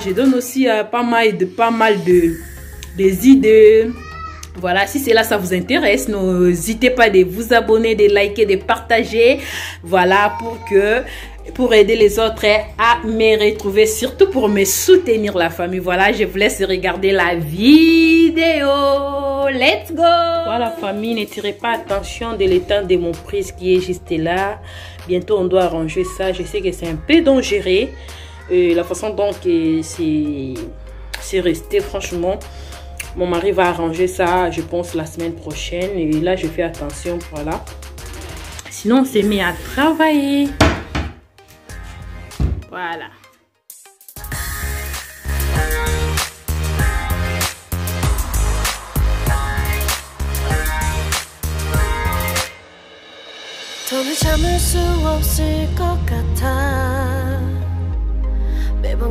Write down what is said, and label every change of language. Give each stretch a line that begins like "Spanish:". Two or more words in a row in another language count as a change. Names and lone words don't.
French: Je donne aussi pas mal des idées. Voilà, si cela ça vous intéresse, n'hésitez pas de vous abonner, de liker, de partager. Voilà, pour aider les autres à me retrouver, surtout pour me soutenir la famille. Voilà, je vous laisse regarder la vidéo.
English: Let's go!
French: Voilà, famille, ne tirez pas attention de l'état de mon prise qui est juste là. Bientôt, on doit arranger ça. Je sais que c'est un peu dangereux. La façon dont c'est resté, franchement, mon mari va arranger ça, je pense, la semaine prochaine. Et là, je fais attention, voilà. Sinon, on s'est mis à travailler. Voilà.
Korean: 더는 참을 수 없을 것 같아 매번